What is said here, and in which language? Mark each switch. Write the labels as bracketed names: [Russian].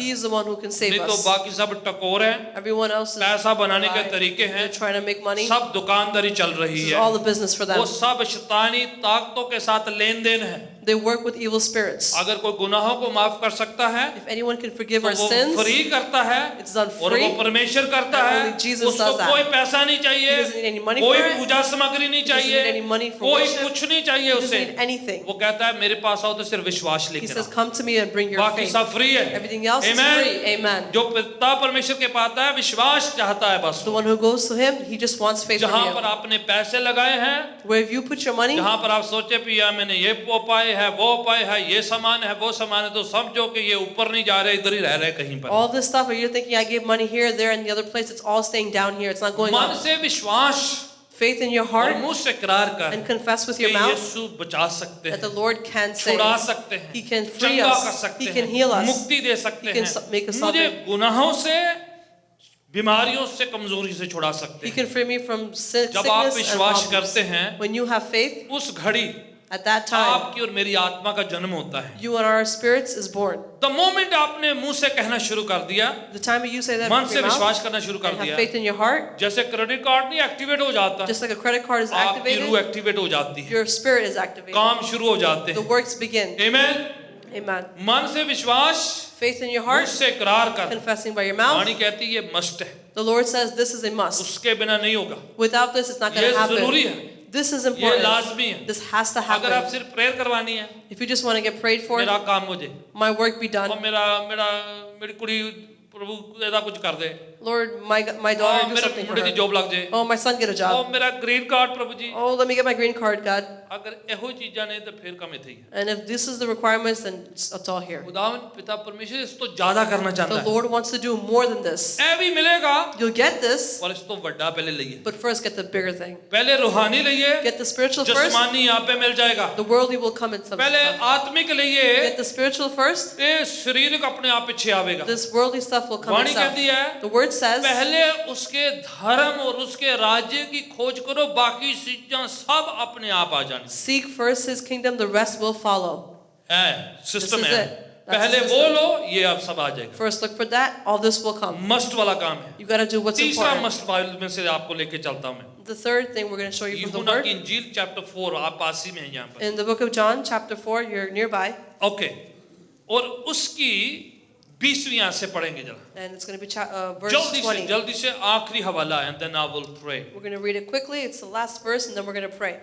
[English] He is the one who can save [Hindi] नहीं तो [English] us. [Hindi] बाकी सब टकोर है, [English] Everyone else is [Hindi] पैसा बनाने के [English] lie. [Hindi] तरीके हैं, [English] They're trying to make money. [Hindi] सब दुकानदारी चल रही [English] This is [Hindi] है, [English] all the business for them. [Hindi] वो सब शैतानी ताकतों के साथ लेन देन है। [English] They work with evil spirits. [Hindi] अगर कोई गुनाहों को माफ कर सकता है [English] If anyone can forgive [Hindi] तो [English] our [Hindi] वो [English] sins, [Hindi] फ्री करता है, [English] it's done [Hindi] और वो [English] free. [Hindi] परमेश्वर करता [English] And [Hindi] है, [English] only Jesus [Hindi] उसको [English] does that. [Hindi] कोई पैसा नहीं चाहिए, [English] He doesn't need any money [Hindi] कोई [English] for it. [Hindi] पूजा सामग्री नहीं [English] He doesn't [Hindi] चाहिए, [English] need any money for [Hindi] कोई [English] worship. [Hindi] कुछ नहीं चाहिए [English] He doesn't [Hindi] उसे, [English] need anything. [Hindi] वो कहता है मेरे पास आओ तो सिर्फ विश्वास [English] He [Hindi] लेकर [English] says, [Hindi] आओ, [English] come to me and bring your [Hindi] बाकी [English] faith. [Hindi] सब फ्री है। [English] Everything else is Amen. free. Amen. [Hindi] जो पिता परमेश्वर के पास है विश्वास चाहता है बस, [English] The one who goes to him, he just wants faith [Hindi] जहाँ [English] from [Hindi] पर [English] you. [Hindi] आपने पैसे लगाए हैं, [English] Where if you put your money, [Hindi] जहाँ पर आप सोचे पिया मैंने ये उपाय है, वो उपाय है, ये सामान है, वो सामान है, तो समझो कि ये ऊपर नहीं जा रहे, इधर ही रह रहे कहीं पर। [English] all this stuff, or you're thinking I gave money here, there, and the other place, it's all staying down here. It's not going [Hindi] मन [English] up. [Hindi] से विश्वास [English] Faith in your [Hindi] और [English] heart [Hindi] मुंह से इकरार कर [English] and confess with [Hindi] कि [English] your mouth [Hindi] यीशु बचा सकते [English] that the [Hindi] हैं, [English] Lord can save. [Hindi] छुड़ा सकते हैं, [English] He can free [Hindi] चंगा [English] us. [Hindi] कर सकते [English] He can [Hindi] हैं, [English] heal us. [Hindi] मुक्ति दे सकते [English] He can [Hindi] हैं, [English] make us [Hindi] मुझे [English] salvation. [Hindi] गुनाहों से, बीमारियों से, कमजोरी से छुड़ा सकते [English] He [Hindi] हैं। [English] can free me from [Hindi] जब आप [English] sickness and [Hindi] विश्वास [English] problems. [Hindi] करते हैं, [English] When you have faith, [Hindi] उस घड़ी [English] At that time, [Hindi] आपकी और मेरी आत्मा का जन्म होता है। [English] you and our spirits is born. The moment [Hindi] आपने मुंह से कहना शुरू कर दिया, [English] The time you say that [Hindi] मन [English] with [Hindi] से [English] your mouth [Hindi] विश्वास करना शुरू कर [English] and have [Hindi] दिया, [English] faith in your heart, [Hindi] जैसे क्रेडिट कार्ड नहीं एक्टिवेट हो जाता, [English] just like a credit card is [Hindi] आपकी रूह [English] activated, [Hindi] एक्टिवेट हो जाती है, [English] your spirit is activated. [Hindi] काम शुरू हो जाते [English] The [Hindi] हैं। [English] works begin. [Hindi] आमीन। [English] Amen. [Hindi] मन से विश्वास, [English] Faith in your [Hindi] मुंह [English] heart, [Hindi] से इकरार कर। [English] confessing by your mouth. [Hindi] वाणी कहती है ये मस्ट है, [English] The Lord says this is a must. [Hindi] उसके बिना नहीं होगा, [English] Without this, it's not going [Hindi] ये [English] to [Hindi] जरूरी [English] happen. [Hindi] है, [English] This is [Hindi] ये [English] important. [Hindi] लाजमी है। [English] This has to [Hindi] अगर आप [English] happen. [Hindi] सिर्फ प्रेयर करवानी है, [English] If you just want to get prayed for, [Hindi] मेरा काम हो जाए, [English] my work be done. [Hindi] और मेरी कुड़ी प्रभु ऐसा कुछ कर दे, [English] Lord, my daughter do [Hindi] मेरे [English] something for [Hindi] मुंडे की [English] her. [Hindi] जॉब लग जाए, [English] Oh, my son get a [Hindi] और [English] job. [Hindi] मेरा green card Prabhu ji, [English] Oh, let me get my green card, God. [Hindi] अगर [Punjabi] ਇਹੋ ਚੀਜ਼ਾਂ ਨੇ ਤਾਂ ਫਿਰ ਕੰਮ ਇੱਥੇ ਹੀ ਹੈ। [English] And if this is the requirements, then it's all here. [Hindi] खुदावन पिता परमेश्वर इस तो ज्यादा करना चाहता [English] The [Hindi] है, [English] Lord wants to do more than this. [Hindi] ऐ भी मिलेगा, [English] You'll get this, [Hindi] पर इस तो ਵੱਡਾ पहले लइए, [English] but first get the bigger thing. [Hindi] पहले रूहानी लइए, [English] Get the spiritual first. [Hindi] जिस्मानी यहाँ पे मिल जाएगा, [English] The worldly will come in some [Hindi] पहले [English] stuff. [Hindi] आत्मिक लइए, [English] Get the spiritual first. [Hindi] ये शारीरिक अपने आप पीछे आवेगा। [English] This worldly stuff will come [Hindi] Vani [English] itself. [Hindi] कहती है, [English] The word says, [Hindi] पहले उसके धर्म और उसके राज्य की खोज करो, बाकी चीजें सब अपने आप आ जानी [English] seek first His kingdom, the rest will follow. [Hindi] है, सिस्टम [English] This is [Hindi] है। [English] it. That's [Hindi] पहले [English] the [Hindi] वो [English] system. [Hindi] लो, ये अब सब आ जाएगा। [English] First look for that, all this will come. [Hindi] Must वाला काम है। [English] You got to do what's [Hindi] तीसरा [English] important. [Hindi] मस्ट बाइबल में से आपको लेके चलता हूं मैं। [English] The third thing we're going to show you from the [Hindi] यूहन्ना [English] Word. [Hindi] की इंजील चैप्टर 4, आप पास ही में हैं यहाँ पर। [English] In the book of John, chapter 4, you're nearby. [Hindi] Okay, और उसकी 20वीं आयत से पढ़ेंगे जरा, [English] And it's going to be verse 20. [Hindi] जल्दी से आखिरी हवाला है, [English] then I will pray। We're going to read it quickly. It's the last verse, and then we're going to pray.